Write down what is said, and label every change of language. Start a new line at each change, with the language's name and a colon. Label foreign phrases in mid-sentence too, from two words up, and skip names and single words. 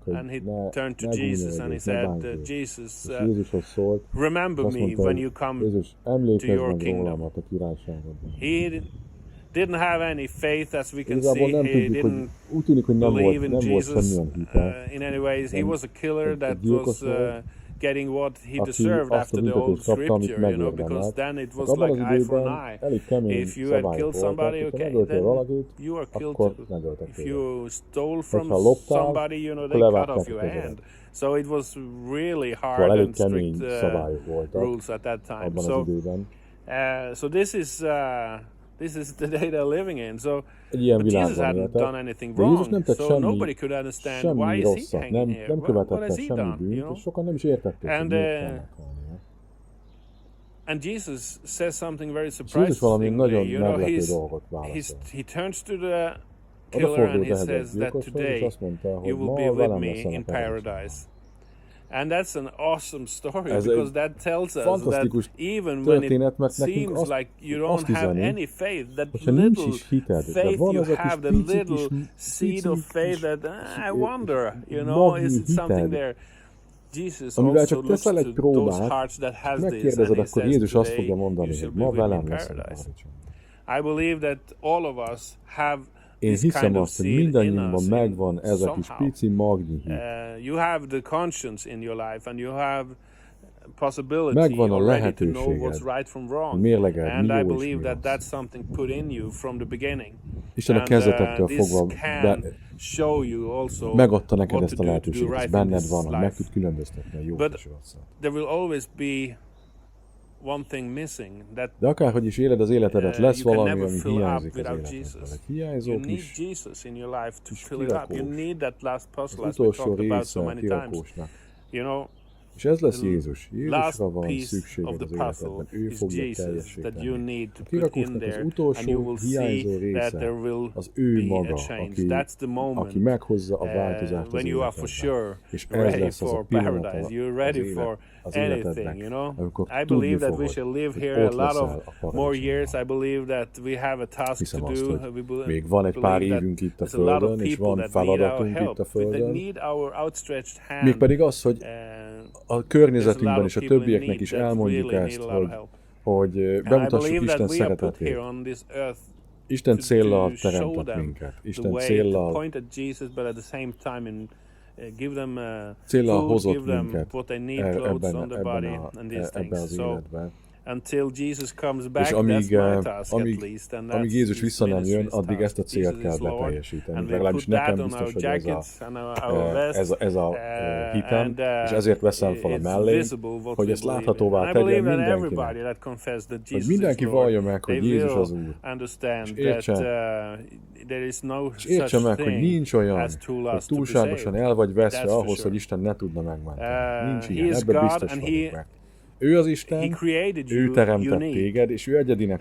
English: And he turned to Jesus and he said, Jesus, remember me when you come to your kingdom. He didn't have any faith, as we can see. He didn't believe in Jesus in any ways. He was a killer that was getting what he
Hungarian: aki
English: deserved
Hungarian: azt a
English: after the old
Hungarian: büntetést kapta, amit
English: scripture, you know, because
Hungarian: megérdemelt.
English: then it was
Hungarian: Abban az
English: like eye for
Hungarian: időben
English: an eye.
Hungarian: elég kemény
English: If you had
Hungarian: szabályok
English: killed
Hungarian: voltak,
English: somebody,
Hungarian: hogyha
English: okay,
Hungarian: megöltél
English: then
Hungarian: valakit,
English: you are killed
Hungarian: akkor
English: too.
Hungarian: megöltek
English: If
Hungarian: téged.
English: you stole from
Hungarian: Hogyha loptál,
English: somebody, you know,
Hungarian: akkor
English: they cut
Hungarian: levágták
English: off
Hungarian: a
English: your
Hungarian: kezedet.
English: hand. So it was really
Hungarian: Szóval
English: hard
Hungarian: elég
English: and
Hungarian: kemény
English: strict
Hungarian: szabályok voltak
English: rules at that time.
Hungarian: abban
English: So,
Hungarian: az időben.
English: so this is the day they're living in. So,
Hungarian: Egy ilyen
English: but Jesus
Hungarian: világban
English: hadn't done
Hungarian: éltek,
English: anything
Hungarian: de Jézus nem
English: wrong,
Hungarian: tett
English: so nobody could understand why
Hungarian: semmi
English: is he
Hungarian: rosszat,
English: hanging here?
Hungarian: nem
English: What
Hungarian: követett
English: has
Hungarian: el
English: he
Hungarian: semmi
English: done?
Hungarian: bűnt,
English: You know?
Hungarian: és sokan nem is értették, hogy
English: And,
Hungarian: miért kell meghalnia.
English: And Jesus says something very
Hungarian: És Jézus valami
English: surprising.
Hungarian: nagyon
English: You know,
Hungarian: meglepő dolgot válaszol.
English: he turns to the killer and he says that today you will be with me in paradise. And that's an awesome story because that tells us that even when it seems like you don't have any faith, that little faith you have, the little seed of faith that I wonder, you know, is it something there? Jesus also looks to those hearts that has this, and he says today you shall be with me in paradise. I believe that all of us have
Hungarian: Én hiszem azt, hogy mindannyiunkban megvan ez a kis pici magnyi hit.
English: You have the conscience in your life, and you have possibility
Hungarian: megvan a
English: already to know
Hungarian: lehetőséged,
English: what's right from wrong.
Hungarian: mérlegeld,
English: And
Hungarian: mi
English: I
Hungarian: jó és
English: believe
Hungarian: mi
English: that
Hungarian: rossz.
English: that's something put in you from the beginning.
Hungarian: Isten a kezdetektől fogva
English: Show you also
Hungarian: megadta neked
English: what
Hungarian: ezt
English: to
Hungarian: a
English: do,
Hungarian: lehetőséget, ez
English: right
Hungarian: benned van, hogy
English: life.
Hungarian: meg tud különböztetni a jót
English: But
Hungarian: és rosszat.
English: there will always be one thing missing, that
Hungarian: De akárhogy is éled az életedet, lesz
English: you can
Hungarian: valami,
English: never
Hungarian: ami
English: fill up
Hungarian: hiányzik az
English: without
Hungarian: életedből.
English: Jesus.
Hungarian: Egy hiányzó
English: You need
Hungarian: kis
English: Jesus in your life to
Hungarian: kis
English: fill it up. You
Hungarian: kirakós.
English: need that last puzzle,
Hungarian: Az
English: as we
Hungarian: utolsó
English: talked about so
Hungarian: része
English: many times.
Hungarian: kirakósnak.
English: You know,
Hungarian: És ez lesz
English: the
Hungarian: Jézus.
English: last
Hungarian: Jézusra van
English: piece of
Hungarian: szükséged
English: the
Hungarian: az
English: puzzle
Hungarian: életedben. Ő
English: is
Hungarian: fogja
English: Jesus that you
Hungarian: teljesíteni.
English: need to
Hungarian: A
English: put in
Hungarian: kirakósnak
English: there,
Hungarian: az
English: and you
Hungarian: utolsó
English: will
Hungarian: hiányzó
English: see that
Hungarian: része
English: there will
Hungarian: az ő
English: be maga, a change. That's the moment
Hungarian: aki meghozza a változást az
English: when you are for
Hungarian: életedben.
English: sure
Hungarian: És ez
English: ready
Hungarian: lesz az a
English: for
Hungarian: pillanat
English: paradise. You're ready for
Hungarian: az
English: anything,
Hungarian: életednek,
English: you know.
Hungarian: amikor
English: I
Hungarian: tudni
English: believe that we
Hungarian: fogod,
English: shall live
Hungarian: hogy
English: here a
Hungarian: ott
English: lot
Hungarian: leszel
English: of
Hungarian: a
English: more
Hungarian: paradicsomban.
English: years. I believe that we have a task
Hungarian: Hiszem
English: to
Hungarian: azt,
English: do.
Hungarian: hogy még van egy pár évünk itt a
English: there's a lot of
Hungarian: Földön, és
English: people
Hungarian: van
English: that need our
Hungarian: feladatunk
English: help.
Hungarian: itt a
English: They
Hungarian: Földön.
English: need our outstretched hand.
Hungarian: Mégpedig az, hogy a környezetünkben és a többieknek is
English: that
Hungarian: elmondjuk
English: really
Hungarian: ezt,
English: need a lot of help.
Hungarian: hogy bemutassuk Isten
English: we are put
Hungarian: szeretetét.
English: here on this earth
Hungarian: Isten
English: to
Hungarian: céllal
English: show
Hungarian: teremtett
English: them
Hungarian: minket.
English: the
Hungarian: Isten
English: way, to
Hungarian: céllal
English: point at Jesus, but at the same time give them
Hungarian: céllal
English: food,
Hungarian: hozott
English: give them
Hungarian: minket
English: what they need, clothes on their body, and these
Hungarian: ebben
English: things.
Hungarian: az
English: So
Hungarian: életben.
English: until Jesus comes back,
Hungarian: És
English: that's my task at
Hungarian: amíg
English: least, and
Hungarian: amíg
English: that's
Hungarian: Jézus vissza nem jön,
English: ministry's
Hungarian: addig
English: task.
Hungarian: ezt a célt
English: Jesus
Hungarian: kell
English: is Lord,
Hungarian: beteljesíteni.
English: and we
Hungarian: Legalábbis
English: put that
Hungarian: nekem
English: on
Hungarian: biztos,
English: our
Hungarian: hogy
English: jackets and our vests,
Hungarian: ez a hitem,
English: and,
Hungarian: és ezért veszem fel a
English: it's
Hungarian: mellé,
English: visible what
Hungarian: hogy
English: we
Hungarian: ezt
English: believe in.
Hungarian: láthatóvá
English: And I
Hungarian: tegyem
English: believe that
Hungarian: mindenkinek.
English: everybody that confess that
Hungarian: Hogy
English: Jesus
Hungarian: mindenki
English: is Lord,
Hungarian: vallja meg, hogy
English: they
Hungarian: Jézus
English: will
Hungarian: az Úr.
English: understand
Hungarian: És
English: that
Hungarian: értse,
English: there is no
Hungarian: és értse
English: such
Hungarian: meg, hogy
English: thing
Hungarian: nincs olyan,
English: as too
Hungarian: hogy
English: lost to be
Hungarian: túlságosan
English: saved.
Hungarian: el vagy veszve
English: That's for
Hungarian: ahhoz,
English: sure.
Hungarian: hogy Isten ne tudna megmenteni. Nincs
English: He
Hungarian: ilyen,
English: is
Hungarian: ebben
English: God,
Hungarian: biztos
English: and
Hungarian: vagyok meg. Ő az Isten,
English: He created
Hungarian: ő
English: you
Hungarian: teremtett
English: unique,
Hungarian: téged, és ő egyedinek